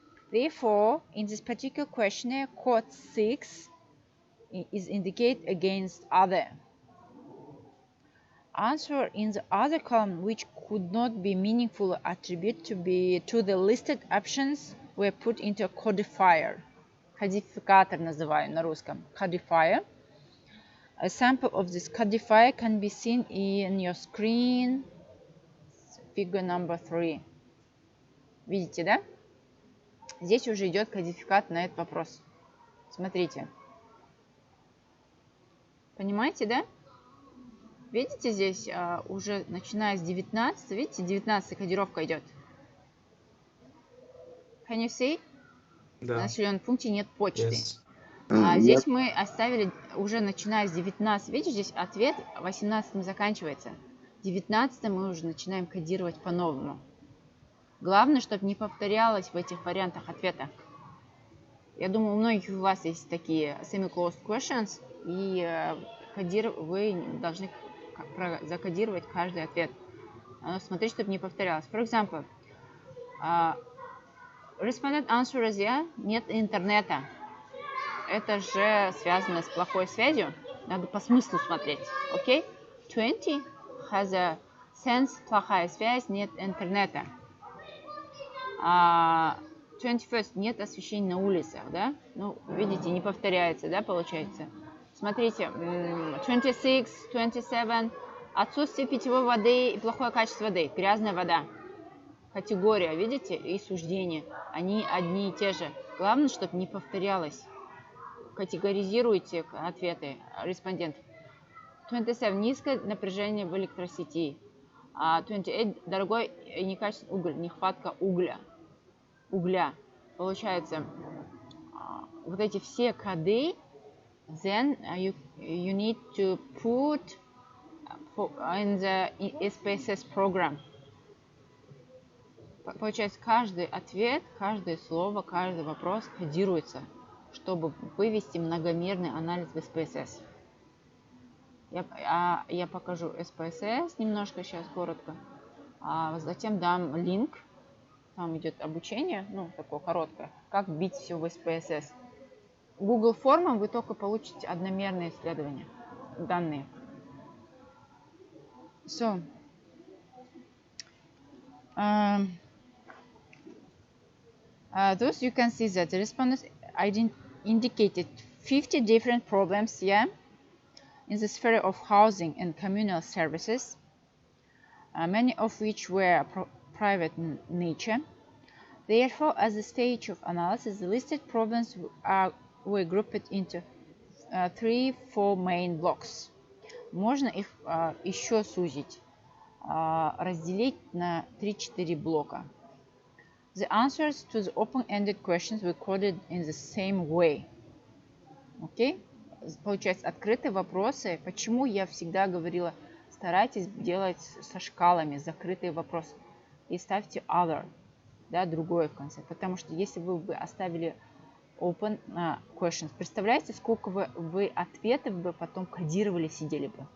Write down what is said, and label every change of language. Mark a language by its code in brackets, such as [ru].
[en] Therefore, in this particular questionnaire, code 6 is indicated against other. Answer in the other column, which could not be meaningfully attributed to the listed options, were put into a codifier. [ru] Кодификатор называем на русском. [en] Codifier. A sample of this codifier can be seen in your screen, figure number 3. [ru] Видите, да? Здесь уже идет кодификат на этот вопрос. Смотрите. Понимаете, да? Видите, здесь уже начиная с 19, видите, 19 кодировка идет. [en] Can you see? [ru] Да. На населенном пункте нет почты. [en] Yes. [ru] Здесь мы оставили, уже начиная с 19, видите, здесь ответ 18 заканчивается. 19 мы уже начинаем кодировать по-новому. Главное, чтобы не повторялось в этих вариантах ответа. Я думаю, у многих у вас есть такие [en] semi-closed questions, [ru] и вы должны закодировать каждый ответ. Смотрите, чтобы не повторялось. [en] For example, respondent answers, yeah, [ru] нет интернета. Это же связано с плохой связью. Надо по смыслу смотреть. Окей? [en] 20 has a sense, [ru] плохая связь, нет интернета. 21 нет освещения на улицах, да? Ну, видите, не повторяется, да, получается. Смотрите, 26, 27, отсутствие питьевой воды и плохое качество воды, грязная вода. Категория, видите, и суждение, они одни и те же. Главное, чтобы не повторялось. Категоризируйте ответы респондентов. 27, низкое напряжение в электросети. 28, дорогой и некачественный уголь, нехватка угля. Получается, вот эти все коды, [en] then you need to put in the SPSS program. [ru] Получается, каждый ответ, каждое слово, каждый вопрос кодируется, чтобы вывести многомерный анализ в SPSS. Я покажу SPSS немножко сейчас, коротко. А затем дам линк. Там идет обучение, ну, такое короткое, как вбить все в SPSS. Google формам вы только получите одномерные исследования, данные. [en] So, thus you can see that the respondents indicated 50 different problems, yeah, in the sphere of housing and communal services, many of which were private in nature. Therefore, as a stage of analysis, the listed problems were grouped into 3-4 main blocks. [ru] Можно их еще сузить, разделить на 3-4 блока. [en] The answers to the open-ended questions were coded in the same way. Okay? [ru] Получается, открытые вопросы. Почему я всегда говорила, старайтесь делать со шкалами закрытые вопросы. И ставьте other, да, другое в конце. Потому что если вы бы оставили [en] open questions, [ru] представляете, сколько вы ответов бы потом кодировали, сидели бы.